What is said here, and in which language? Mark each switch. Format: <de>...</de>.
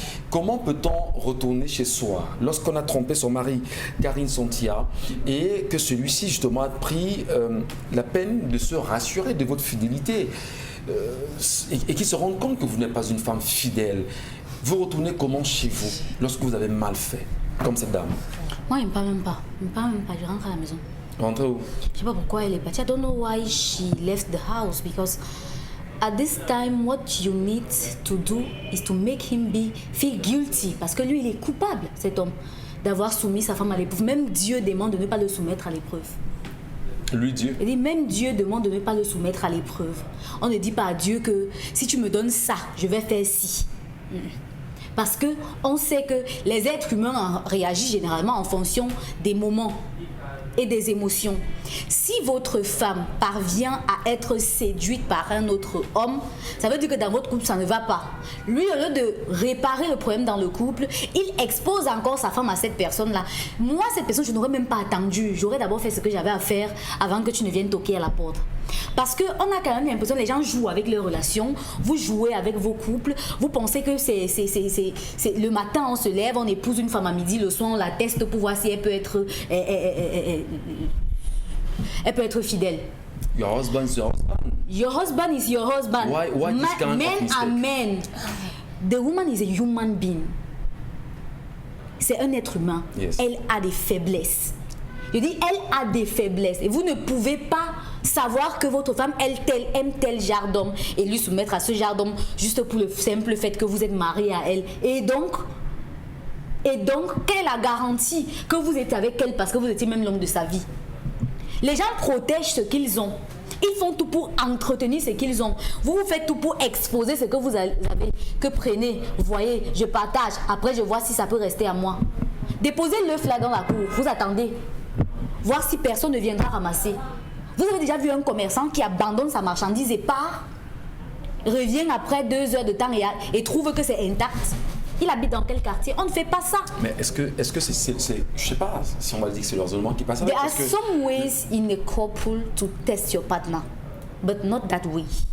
<fr>Comment peut-on retourner chez soi lorsqu'on a trompé son mari, Karine Sontia, et que celui-ci justement a pris la peine de se rassurer de votre fidélité et qu'il se rende compte que vous n'êtes pas une femme fidèle? Vous retournez comment chez vous lorsque vous avez mal fait, comme cette dame? Moi, il ne me parle même pas. Je rentre à la maison. Rentrez où? Je ne sais pas pourquoi elle est partie.</fr> <en>I don't know why she left the house because at this time, what you need to do is to make him feel guilty.</en> <fr>Parce que lui, il est coupable, cet homme, d'avoir soumis sa femme à l'épreuve. Même Dieu demande de ne pas le soumettre à l'épreuve. Lui, Dieu? Il dit, même Dieu demande de ne pas le soumettre à l'épreuve. On ne dit pas à Dieu que si tu me donnes ça, je vais faire ci. Parce qu'on sait que les êtres humains réagissent généralement en fonction des moments. et des émotions. Si votre femme parvient à être séduite par un autre homme, ça veut dire que dans votre couple, ça ne va pas. Lui, au lieu de réparer le problème dans le couple, il expose encore sa femme à cette personne-là. Moi, cette personne, je n'aurais même pas attendu. J'aurais d'abord fait ce que j'avais à faire avant que tu ne viennes toquer à la porte. Parce qu'on a quand même l'impression que les gens jouent avec leurs relations, vous jouez avec vos couples, vous pensez que c'est le matin on se lève, on épouse une femme à midi, le soir on la teste pour voir si elle peut être, elle peut être fidèle.</fr> <en>Your husband is your husband. Your husband is your husband. Why this kind of Men mistake? are men. The woman is a human being.</en> <fr>C'est un être humain.</fr> <en>Yes.</en> <fr>Elle a des faiblesses. Je dis, elle a des faiblesses. Et vous ne pouvez pas savoir que votre femme, elle aime tel genre d'homme et lui soumettre à ce genre d'homme juste pour le simple fait que vous êtes marié à elle. Et donc, quelle est la garantie que vous êtes avec elle parce que vous étiez même l'homme de sa vie? Les gens protègent ce qu'ils ont. Ils font tout pour entretenir ce qu'ils ont. Vous faites tout pour exposer ce que vous avez. Que prenez, voyez, je partage. Après, je vois si ça peut rester à moi. Déposez l'œuf là dans la cour. Vous attendez. Voir si personne ne viendra ramasser. Vous avez déjà vu un commerçant qui abandonne sa marchandise et part, revient après 2 heures de temps et trouve que c'est intact. Il habite dans quel quartier? On ne fait pas ça. Mais est-ce que c'est je sais pas si on va dire que c'est le raisonnement qui passe avec.</fr> <en>There are some ways in a couple to test your partner, but not that way.</en>